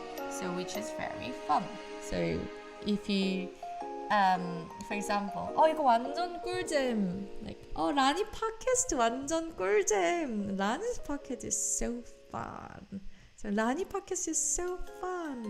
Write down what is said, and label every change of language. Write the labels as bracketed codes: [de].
[en] So which is very fun. So if you for example, [ko] 이거 완전 꿀잼. Like, 라니 팟캐스트 완전 꿀잼. [en] 라니 팟캐스트 is so fun. So 라니 팟캐스트 is so fun.